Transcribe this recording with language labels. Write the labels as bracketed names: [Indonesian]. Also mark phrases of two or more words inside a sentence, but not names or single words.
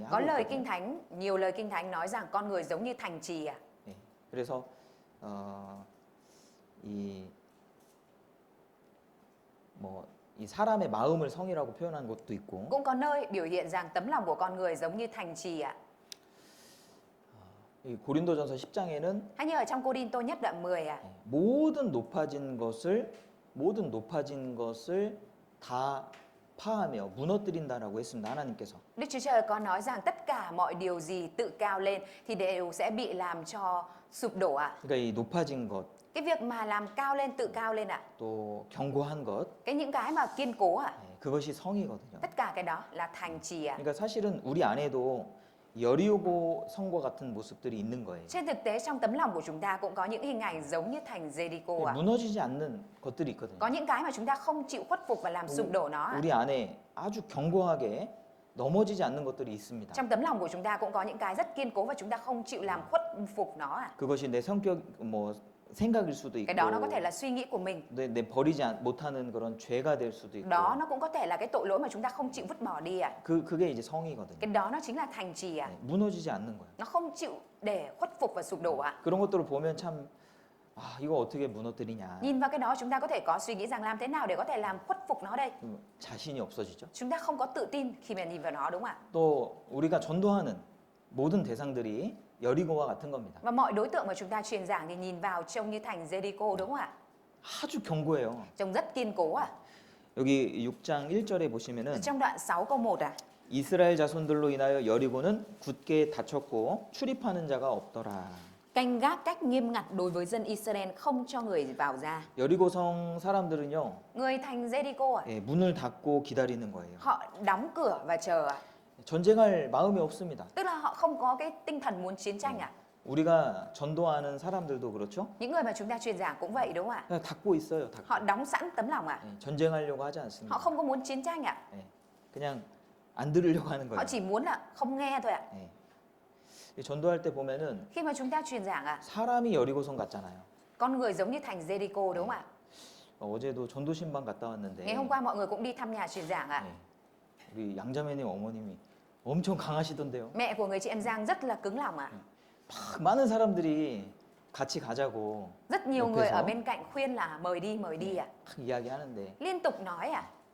[Vietnamese] có [Korean] 하고 [Vietnamese] lời [Korean] 있거든요. [Vietnamese] Kinh Thánh, nhiều lời Kinh Thánh nói rằng con người giống như thành trì ạ. [Korean] 예, 그래서 이 사람의 마음을 성이라고 표현한 것도 있고 [Vietnamese] Cũng có nơi biểu hiện rằng tấm lòng của con người giống như thành trì ạ. [Korean] 이 고린도전서 10장에는 [Vietnamese] Hay như ở trong Cô-đinh-tô nhất đoạn 10 ạ, [Korean] 모든 높아진 것을 다 파하며 무너뜨린다라고 했습니다. 하나님께서. [Vietnamese] Đức Chúa Trời có nói rằng tất cả mọi điều gì tự cao lên thì đều sẽ bị làm cho sụp đổ ạ. [Korean] 그러니까 이 높아진 것, [Vietnamese] Cái việc mà làm cao lên, tự cao lên ạ, [Korean] 또 견고한 것, [Vietnamese] những cái mà kiên cố ạ, [Korean] 그것이 성이거든요. [Vietnamese] tất cả cái đó là thành trì ạ. [Korean] 그러니까 사실은 우리 안에도 여리고 성과 같은 모습들이 있는 거예요. [Vietnamese] Trên thực tế trong tấm lòng của chúng ta cũng có những hình ảnh giống như thành Jericho ạ. [Korean] 무너지지 않는 것들이 있거든요. [Vietnamese] Có những cái mà chúng ta không chịu khuất phục và làm sụp đổ nó ạ. [Korean] 우리 안에 아주 견고하게 넘어지지 않는 것들이 있습니다. [Vietnamese] Trong tấm lòng của chúng ta cũng có những cái rất kiên cố và chúng ta không chịu làm khuất phục nó ạ. [Korean] 그것이 내 성격 생각일 수도 있고 [Vietnamese] Cái đó nó có thể là suy nghĩ của mình. [Korean] 내 버리지 못하는 그런 죄가 될 수도 있고 [Vietnamese] Đó nó cũng có thể là cái tội lỗi mà chúng ta không chịu vứt bỏ đi ạ. [Korean] 그게 이제 성이거든요. [Vietnamese] Cái đó nó chính là thành trì ạ. [Korean] 무너지지 않는 거예요. [Vietnamese] Nó không chịu để khuất phục và sụp đổ ạ. [Korean] 그런 것들을 보면 참 이거 어떻게 무너뜨리냐. [Vietnamese] Nhìn vào cái đó chúng ta có thể có suy nghĩ rằng làm thế nào để có thể làm khuất phục nó đây. [Korean] 자신이 없어지죠. [Vietnamese] Chúng ta không có tự tin khi mà nhìn vào nó đúng không ạ? [Korean] 또 우리가 전도하는 모든 대상들이 여리고와 같은 겁니다. [Vietnamese] Và mọi đối tượng mà chúng ta truyền giảng thì nhìn vào trông như thành Jericho đúng không ạ? [Korean] 아주 견고해요. [Vietnamese] Trông rất kiên cố ạ. [Korean] 여기 6장 1절에 보시면은 [Vietnamese] Trong đoạn 6 câu 1 ạ. [Korean] 이스라엘 자손들로 인하여 여리고는 굳게 닫혔고 출입하는 자가 없더라. [Vietnamese] canh gác cách nghiêm ngặt đối với dân Israel, không cho người vào ra. [Korean] 여리고성 사람들은요, [Vietnamese] Người thành Jericho [Korean] 예, 문을 닫고 기다리는 거예요. [Vietnamese] họ đóng cửa và chờ. [Korean] 전쟁할 마음이 없습니다. [Vietnamese] Tức là họ không có cái tinh thần muốn chiến tranh ạ. [Korean] 우리가 전도하는 사람들도 그렇죠? [Vietnamese] Những người mà chúng ta truyền giảng cũng vậy đúng không ạ? [Korean] 그냥 닫고 있어요. 닫고. [Vietnamese] Họ đóng sẵn tấm lòng ạ. [Korean] 예, 전쟁하려고 하지 않습니다. [Vietnamese] Họ không có muốn chiến tranh ạ. [Korean] 예, 그냥 안 들으려고 하는 [Vietnamese] Họ [Korean] 거예요. [Vietnamese] chỉ muốn là không nghe thôi ạ. [Korean] 예. 이 전도할 때 보면은 [Vietnamese] Khi mà chúng ta truyền giảng ạ, [Korean] 사람이 여리고성 같잖아요. [Vietnamese] con người giống như thành Jericho đúng không ạ? [Korean] 어제도 전도 신방 갔다 왔는데 [Vietnamese] Ngày hôm qua mọi người cũng đi thăm nhà truyền giảng ạ. [Korean] 예, 우리 양자매님 어머님이 엄청 강하시던데요. [Vietnamese] Mẹ của người chị em Giang rất là cứng lòng ạ. [Korean] 막 많은 사람들이 같이 가자고 [Vietnamese] Rất nhiều người [Korean] 옆에서 [Vietnamese] ở bên cạnh khuyên là mời đi ạ. [Korean] 막 이야기하는데 [Vietnamese] Liên tục nói ạ.